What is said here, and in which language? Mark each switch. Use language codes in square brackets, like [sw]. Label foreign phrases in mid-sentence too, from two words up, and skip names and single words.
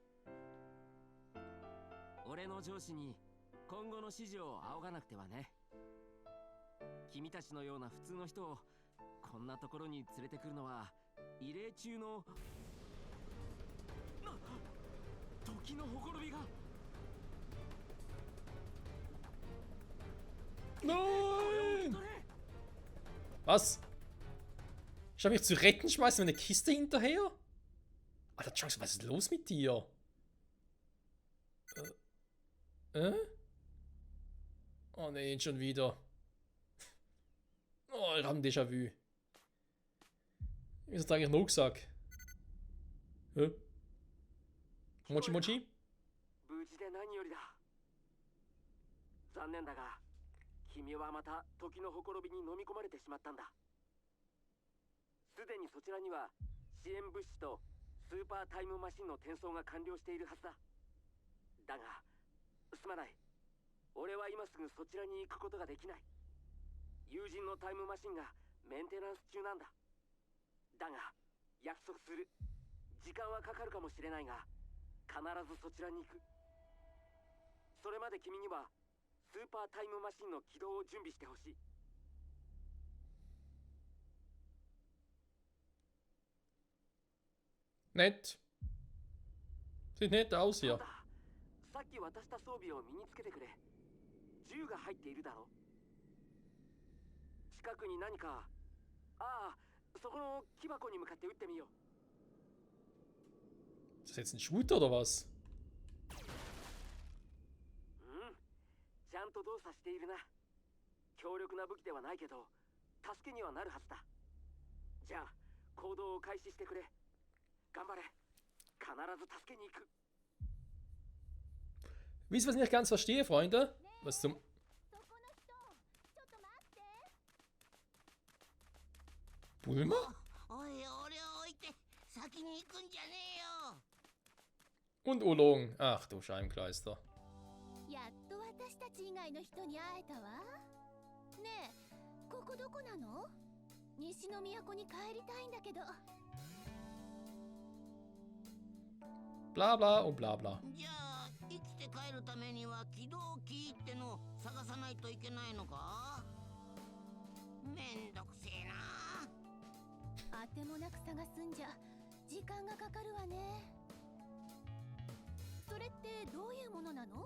[ja] 俺の上司に今後の指示を仰がなくてはね。君たちのような普通の人をこんなところに連れてくるのは異例中の時のほころびが。 [de] Nein! Was? Ich habe mich zu retten, schmeißen wir eine Kiste hinterher? Alter, Chunks, was ist los mit dir? Oh ne, schon wieder. Oh, ich habe ein Déjà-vu. Wieso trage ich einen Rucksack? [ja] Mochi Mochi? 無事で何よりだ。残念だが、君はまた時のほころびに飲み込まれてしまったんだ。すでにそちらには支援物資とスーパータイムマシンの転送が完了しているはずだ。だが、すまない。俺は今すぐそちらに行くことができない。友人のタイムマシンがメンテナンス中なんだ。だが、約束する。時間はかかるかもしれないが、必ずそちらに行く。それまで君にはスーパータイムマシンの起動を準備してほしい。 [de] Nett. Sieht nett aus hier. [ja] さっき渡した装備を身につけてくれ。銃が入っているだろ。近くに何か。ああ、そこの木箱に向かって撃ってみよう。 [de] Ist das jetzt ein Shooter oder was? [ja] ちゃんと動作しているな。強力な武器ではないけど、助けにはなるはずだ。じゃあ、行動を開始してくれ。頑張れ。必ず助けに行く。 [de] Wisst ihr, was ich nicht ganz verstehe, Freunde? Was zum... [ja] そこの人ちょっと待って。 Bulma? おい、俺を置いて先に行くんじゃねえよ。 [de] Und Olong. Ach du Scheibenkleister. [ja] やっと私たち以外の人に会えたわ。ねえ、ここどこなの？西の都に帰りたいんだけど。 [de] Bla bla und bla bla. [ja] じゃあ生きて帰るためには起動キーってのを探さないといけないのか？めんどくせえな。あてもなく探すんじゃ時間がかかるわね。それってどういうものなの？